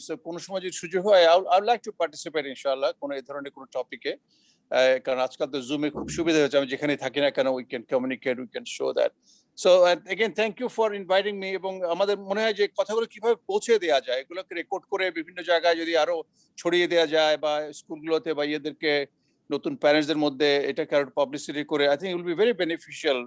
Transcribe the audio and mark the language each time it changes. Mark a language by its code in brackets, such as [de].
[bn] So কোনো সময় যদি সুযোগ হয়, [en] I would like to participate [bn] ইনশাআল্লাহ কোনো এই ধরনের কোনো টপিকে। কারণ আজকাল তো জুমে খুব সুবিধা হয়েছে, আমি যেখানে থাকি না কেন [en] we can communicate, we can show that. So again thank you for inviting me. [bn] এবং আমাদের মনে হয় যে কথাগুলো কিভাবে পৌঁছে দেওয়া যায়, এগুলোকে রেকর্ড করে বিভিন্ন জায়গায় যদি আরো ছড়িয়ে দেওয়া যায়, বা স্কুলগুলোতে বা ইয়েদেরকে নতুন প্যারেন্টসদের মধ্যে এটাকে আরো পাবলিসিটি করে, [en] I think it will be very beneficial.